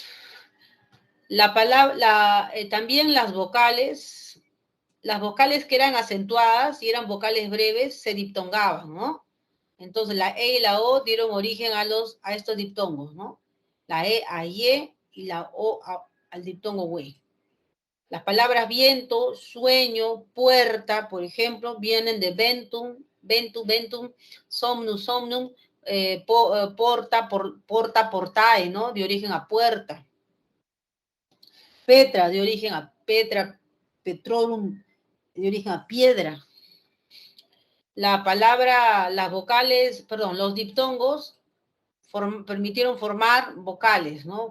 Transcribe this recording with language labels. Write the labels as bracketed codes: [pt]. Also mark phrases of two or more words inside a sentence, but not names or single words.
[es] La palabra, también las vocales que eran acentuadas y eran vocales breves se diptongaban, ¿no? Entonces la E y la O dieron origen a estos diptongos, ¿no? La E a ye y la O al diptongo we. Las palabras viento, sueño, puerta, por ejemplo, vienen de [la] ventum, ventum, somnum, somnum, porta, portae, [es] ¿no? De origen a puerta. Petra, de origen a [la] petra, petrorum, [es] de origen a piedra. La palabra, las vocales, perdón, los diptongos permitieron formar vocales, ¿no?